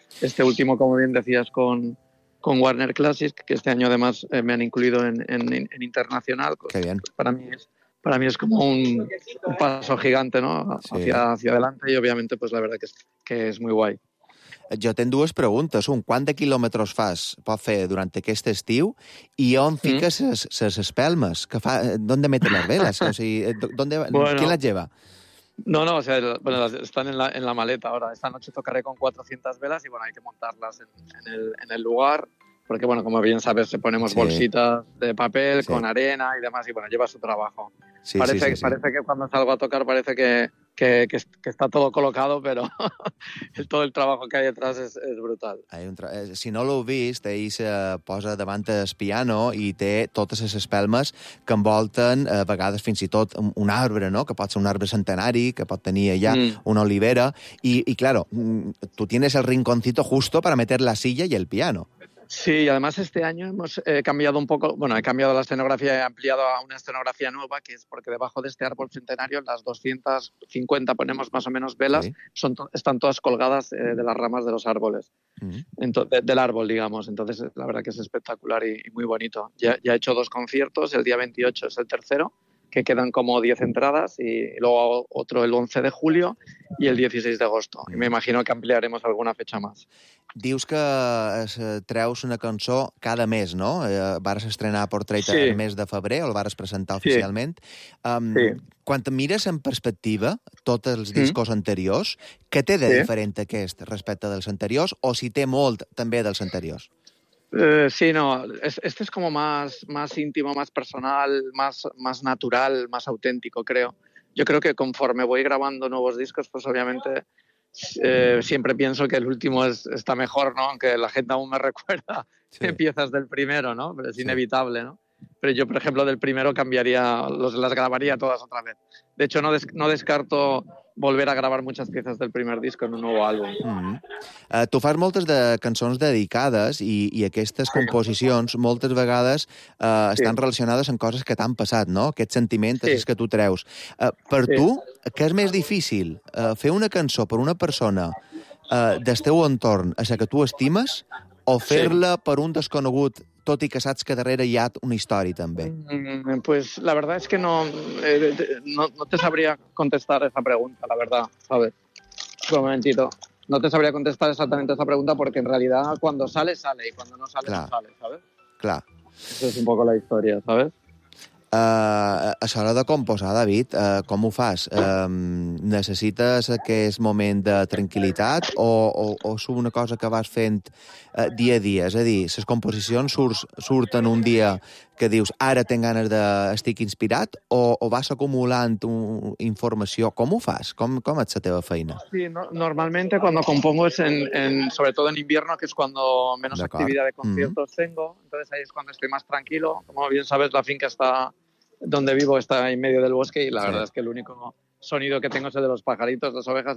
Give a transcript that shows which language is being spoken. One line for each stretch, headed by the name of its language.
Spanish: Este último, como bien decías, con Warner Classics, que este año además me han incluido en internacional. Qué bien. Para mí es como un paso gigante, ¿no? Sí. Hacia adelante, y obviamente pues la verdad que es muy guay.
Catalan: Jo tinc dues preguntes. Un, quant de quilòmetres pot fer durant aquest estiu, i on fiques les espelmes? D'on metes les veles? O sigui, qui les lleva?
Spanish: No, o sea, bueno, están en la maleta ahora. Esta noche tocaré con 400 velas y bueno, hay que montarlas en el lugar. Porque, bueno, como bien sabes, ponemos bolsitas de papel con arena y demás, y bueno, lleva su trabajo. Sí, parece que cuando salgo a tocar parece que está todo colocado, pero todo el trabajo que hay detrás es brutal.
Catalan: Si no l'heu vist, ell se posa davant del piano i té totes les espelmes que envolten, a vegades fins i tot un arbre, no?, que pot ser un arbre centenari, que pot tenir allà una olivera.
Spanish: I claro, tú tienes el rinconcito justo para meter la silla y el piano. Sí, y además este año hemos cambiado un poco, bueno, he cambiado la escenografía, he ampliado a una escenografía nueva, que es porque debajo de este árbol centenario, las 250, ponemos más o menos, velas, están todas colgadas de las ramas de los árboles, del árbol, digamos. Entonces, la verdad que es espectacular y muy bonito. Ya he hecho dos conciertos, el día 28 es el tercero, que quedan como 10 entradas, y luego otro el 11 de julio y el 16 de agosto. Y me imagino que ampliaremos alguna fecha más.
Catalan: Dius que treus una cançó cada mes, no? Vares estrenar Portrait el mes de febrer, o el vares presentar oficialment. Sí. Quan mires en perspectiva tots els discos anteriors, què té de diferent aquest respecte dels anteriors, o si té molt també dels anteriors?
Spanish: Sí, no, este es como más íntimo, más personal, más natural, más auténtico, creo. Yo creo que conforme voy grabando nuevos discos, pues obviamente siempre pienso que el último está mejor, ¿no? Aunque la gente aún me recuerda piezas del primero, ¿no? Pero es inevitable, ¿no? Pero yo, por ejemplo, del primero cambiaría, las grabaría todas otra vez. De hecho, no descarto volver a grabar muchas piezas del primer disco en un nuevo álbum. Mm-hmm.
Catalan: Tu fas moltes de cançons dedicades i aquestes composicions moltes vegades estan relacionades amb coses que t'han passat, no? Aquests sentiments que tu treus. Per tu, què és més difícil? Fer una cançó per una persona del teu entorn, a la que tu estimes, o fer-la per un desconegut, tot i que saps que darrere hi ha una història, també?
Spanish: Pues la verdad es que no te sabría contestar esa pregunta, la verdad, ¿sabes? Un momentito. No te sabría contestar exactamente esa pregunta porque en realidad cuando sale, sale, y cuando no sale, no sale, ¿sabes?
Catalan: Clar.
Spanish: Eso es un poco la historia, ¿sabes?
Catalan: A l'hora de composar, David, com ho fas? Necessites aquest moment de tranquil·litat o és una cosa que vas fent dia a dia? És a dir, les composicions surten un dia que dius ara tinc ganes d'estic inspirat o vas acumulant informació? Com ho fas? Com ets la teva feina?
Spanish: Sí, no, normalmente cuando compongo es sobretot en invierno, que es cuando menos actividad de conciertos tengo. Entonces ahí es cuando estoy más tranquilo. Como bien sabes, la finca está donde vivo, está en medio del bosque y la verdad es que el único sonido que tengo es el de los pajaritos, las ovejas.